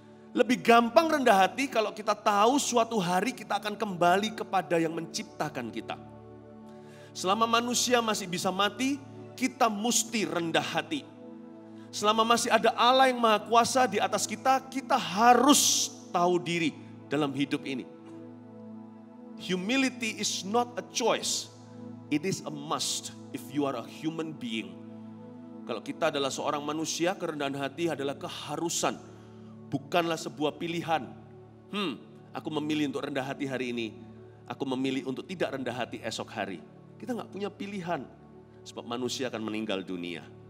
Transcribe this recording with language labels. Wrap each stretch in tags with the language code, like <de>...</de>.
<id>Lebih gampang rendah hati kalau kita tahu suatu hari kita akan kembali kepada yang menciptakan kita. Selama manusia masih bisa mati, kita mesti rendah hati. Selama masih ada Allah yang Maha Kuasa di atas kita, kita harus tahu diri dalam hidup ini.</id> <en>Humility is not a choice, it is a must if you are a human being.</en> <id>Kalau kita adalah seorang manusia, kerendahan hati adalah keharusan, bukanlah sebuah pilihan. Aku memilih untuk rendah hati hari ini, aku memilih untuk tidak rendah hati esok hari. Kita gak punya pilihan, sebab manusia akan meninggal dunia.</id>